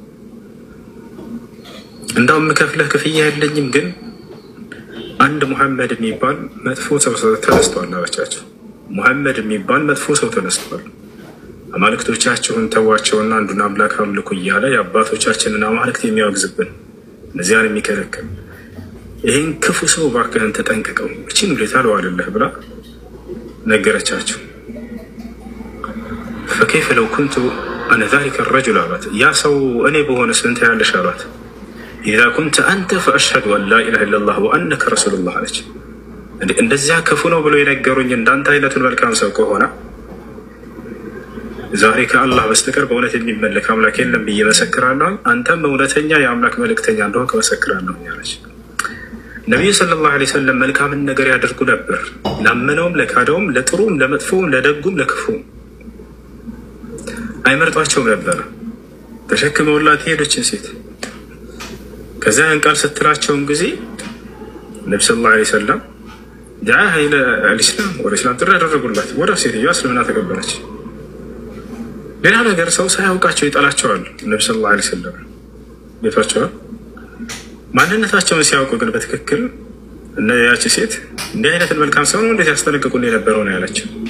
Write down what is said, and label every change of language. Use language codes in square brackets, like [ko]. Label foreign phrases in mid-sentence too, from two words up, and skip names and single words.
[am] እንደውም ከፍለህ ክፍያ የለኝም፣ ግን አንድ ሙሐመድ የሚባል መጥፎ ሰው ተነስቷል አለቻቸው። ሙሐመድ የሚባል መጥፎ ሰው ተነስቷል፣ አማልክቶቻቸውን ተዋቸውና አንዱን አምላክ አምልኩ እያለ የአባቶቻችንን አማልክት የሚያወግዝብን እነዚያን የሚከለክል ይህን ክፉ ሰው እባክህን ተጠንቅቀው እቺን ውለታ አልዋልልህ ብላ ነገረቻቸው። [ar] فكيف لو كنت أنا ذلك الرجل [am] አሏት። ያ ሰው እኔ በሆነስ ምን ትያለሽ አሏት። [ar] إذا كنت أنت فأشهد أن لا إله إلا الله وأنك رسول الله [am] አለች። እንደዚያ ክፉ ነው ብሎ የነገሩኝ እንዳንተ አይነቱን መልካም ሰው ከሆነ ዛሬ ከአላህ በስተቀር በእውነት የሚመለክ አምላክ የለም ብዬ መሰክራለሁ፣ አንተም እውነተኛ የአምላክ መልእክተኛ እንደሆንክ መሰክራለሁ አለች። ነብዩ [ar] صلى الله عليه وسلم [am] መልካምን ነገር ያደርጉ ነበር፣ ላመነውም ለካደውም፣ ለጥሩም ለመጥፎም፣ ለደጉም ለክፉም አይመርጧቸውም ነበር። ተሸክመውላት ሄዶችን ሴት ከዚያ ቃል ስትላቸውም ጊዜ ነብዩ [ar] صلى الله عليه وسلم دعاها إلى الإسلام والإسلام [am] ጥሪ ያደረጉላት። ወደ ሴትዮዋ እስልምና ተቀበለች። ሌላ ነገር ሰው ሳያውቃቸው ይጠላቸዋል። ነብዩ [ar] صلى الله عليه وسلم [am] ቤታቸው ማንነታቸውን ሲያውቁ ግን በትክክል እና ያቺ ሴት እንዲህ አይነትን መልካም ሰው ነው እንዴት ያስጠነቅቁን የነበረው ነው ያለችው።